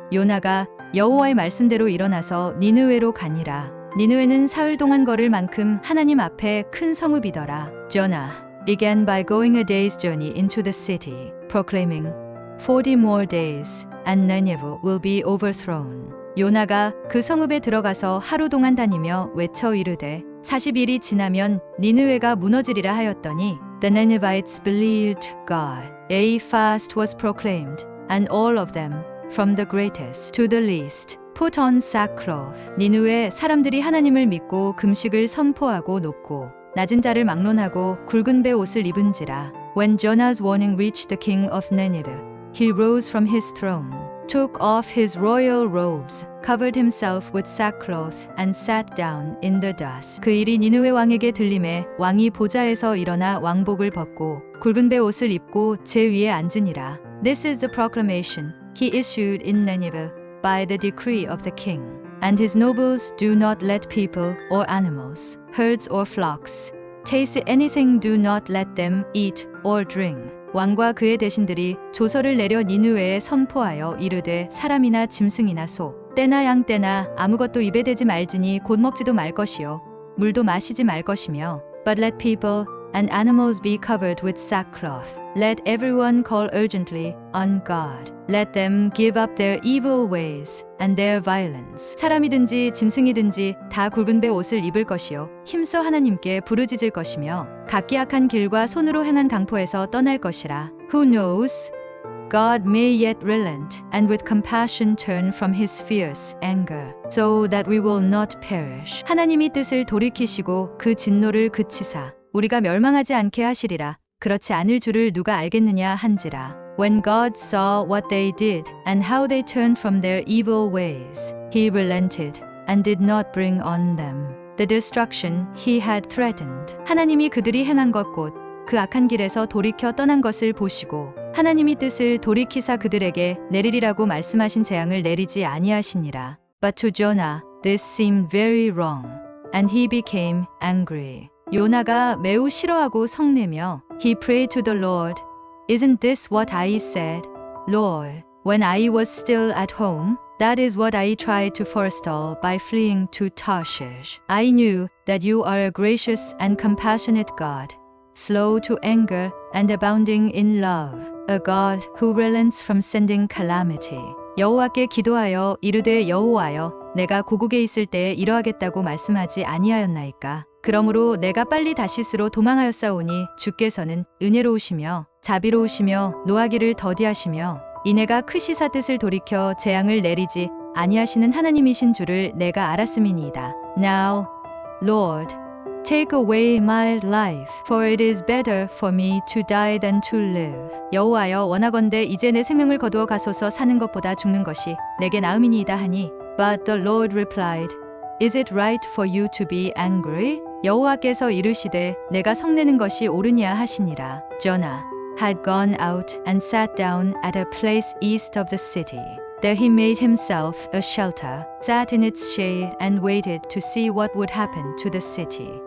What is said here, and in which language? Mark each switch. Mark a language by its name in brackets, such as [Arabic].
[Korean] 요나가 여호와의 말씀대로 일어나서 니느웨로 가니라. 니느웨는 사흘 동안 걸을 만큼 하나님 앞에 큰 성읍이더라. [English] Jonah began by going a day's journey into the city, proclaiming, 40 more days, and Nineveh will be overthrown. [Korean] 요나가 그 성읍에 들어가서 하루 동안 다니며 외쳐 이르되 40일이 지나면 니느웨가 무너지리라 하였더니 [English] The Ninevites believed God. A fast was proclaimed, and all of them, from the greatest to the least, put on sackcloth. [Korean] 니느웨 사람들이 하나님을 믿고 금식을 선포하고 높고 낮은 자를 막론하고 굵은 배 옷을 입은지라. [English] When Jonah's warning reached the king of Nineveh, he rose from his throne, took off his royal robes, covered himself with sackcloth, and sat down in the dust. [Korean] 그 일이 니느웨 왕에게 들림에 왕이 보좌에서 일어나 왕복을 벗고 굵은 배 옷을 입고 제 위에 앉으니라. [English] This is the proclamation he issued in Nineveh by the decree of the king. And his nobles do not let people or animals, herds or flocks, taste anything. Do not let them eat or drink. [Korean] 왕과 그의 대신들이 조서를 내려 니느웨에 선포하여 이르되 사람이나 짐승이나 소, 떼나 양 떼나 아무것도 입에 대지 말지니 곧 먹지도 말 것이요 물도 마시지 말 것이며 [English] But let people and animals be covered with sackcloth. Let everyone call urgently on God. Let them give up their evil ways and their violence. [Korean] 사람이든지 짐승이든지 다 굵은 배 옷을 입을 것이요 힘써 하나님께 부르짖을 것이며 각기 악한 길과 손으로 행한 강포에서 떠날 것이라. [English] Who knows? God may yet relent, and with compassion turn from his fierce anger, so that we will not perish. [Korean] 하나님이 뜻을 돌이키시고 그 진노를 그치사 우리가 멸망하지 않게 하시리라. 그렇지 않을 줄을 누가 알겠느냐 한지라. [English] When God saw what they did and how they turned from their evil ways, he relented and did not bring on them the destruction he had threatened. [Korean] 하나님이 그들이 행한 것 곧 그 악한 길에서 돌이켜 떠난 것을 보시고 하나님이 뜻을 돌이키사 그들에게 내리리라고 말씀하신 재앙을 내리지 아니하시니라. [English] But to Jonah this seemed very wrong, and he became angry. [Korean] 요나가 매우 싫어하고 성내며 [English] he prayed to the Lord, Isn't this what I said, Lord, when I was still at home? That is what I tried to forestall by fleeing to Tarshish. I knew that you are a gracious and compassionate God, slow to anger and abounding in love, a God who relents from sending calamity. [Korean] 여호와께 기도하여 이르되 여호와여 내가 고국에 있을 때에 이러하겠다고 말씀하지 아니하였나이까. 그러므로 내가 빨리 다시스로 도망하였사오니 주께서는 은혜로우시며 자비로우시며 노하기를 더디하시며 이내가 크시사 뜻을 돌이켜 재앙을 내리지 아니하시는 하나님이신 줄을 내가 알았음이니이다. [English] Now, Lord, take away my life, for it is better for me to die than to live. [Korean] 여호와여 원하건대 이제 내 생명을 거두어 가소서. 사는 것보다 죽는 것이 내게 나음이니이다 하니. [English] But the Lord replied, Is it right for you to be angry? [Korean] 여호와께서 이르시되 내가 성내는 것이 옳으냐 하시니라. [English] Jonah had gone out and sat down at a place east of the city. There he made himself a shelter, sat in its shade and waited to see what would happen to the city.